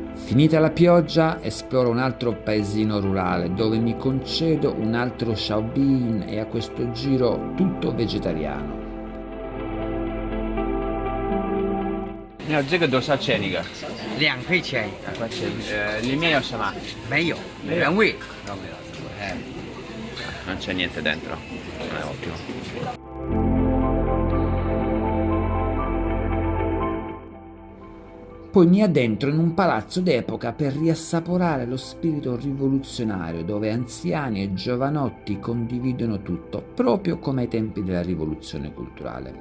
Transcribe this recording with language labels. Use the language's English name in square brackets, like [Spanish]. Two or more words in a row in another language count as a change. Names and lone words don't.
[Italian] Finita la pioggia, esploro un altro paesino rurale dove mi concedo un altro Xiaobin e a questo giro tutto vegetariano. [Chinese] 你好，这个多少钱一个 2块钱一个，？2块钱。里面有什么？没有原味。 [Italian] Non c'è niente dentro. È ottimo. Poi mi addentro in un palazzo d'epoca per riassaporare lo spirito rivoluzionario dove anziani e giovanotti condividono tutto, proprio come ai tempi della rivoluzione culturale.